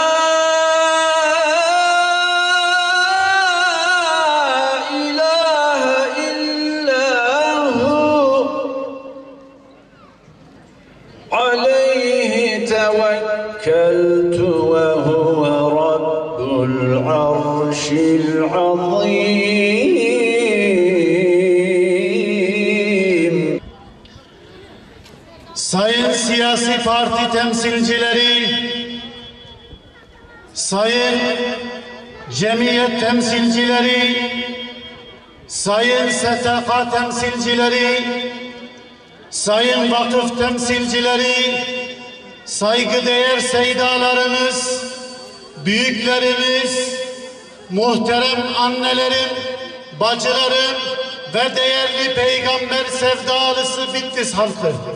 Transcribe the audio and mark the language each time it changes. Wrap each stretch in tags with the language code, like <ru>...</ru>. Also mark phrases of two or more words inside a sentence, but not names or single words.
<ar>إله إلا هو عليه توكلت وهو رب العرش العظيم.</ar> <tr>Sayın siyasi parti temsilcileri, sayın cemiyet temsilcileri, sayın STK temsilcileri, sayın vakıf temsilcileri, saygıdeğer seydalarımız, büyüklerimiz, muhterem annelerim, bacılarım ve değerli peygamber sevdalısı Bitlis halkı.</tr>